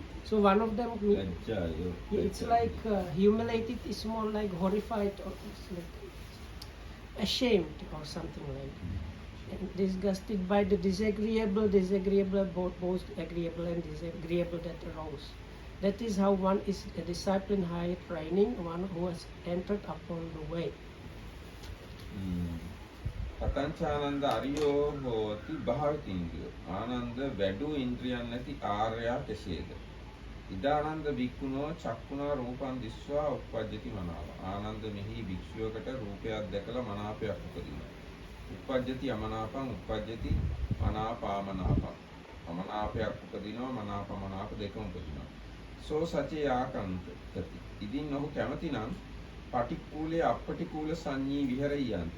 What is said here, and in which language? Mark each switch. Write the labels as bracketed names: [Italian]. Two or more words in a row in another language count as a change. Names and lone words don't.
[English] So one of them, it's like humiliated is more like horrified, or it's like ashamed or something like that. And disgusted by the disagreeable, both agreeable and disagreeable that arose. That is how one is a disciple in higher training, one who has entered upon the way. [Pali] කතංචානන්ද අරියෝ හෝති භාවිතින්ද්‍රියෝ. [Sinhala] ආනන්ද වැඩු ඉන්ද්‍රියන් නැති ආර්යා කෙසේද? [Pali] ඉදානන්ද බික්කුණෝ චක්කුණා රූපං දිස්වා උප්පජ්ජති මනාව. [Sinhala] ආනන්ද මෙහි භික්ෂුවකට රූපයක් දැකලා මනාපයක් උපදිනවා. [Pali] උප්පජ්ජති අමනාපං උප්පජ්ජති මනාපාමනාපං. [Sinhala] අමනාපයක් උපදිනවා, මනාපමනාප දෙකම උපදිනවා. [Pali] සෝ සචේ ආකන්තති. [Sinhala] ඉදින් ඔහු කැමති නම් [Pali] පටික්කුලේ අපටික්කුල සංඤී විහෙරයන්ති.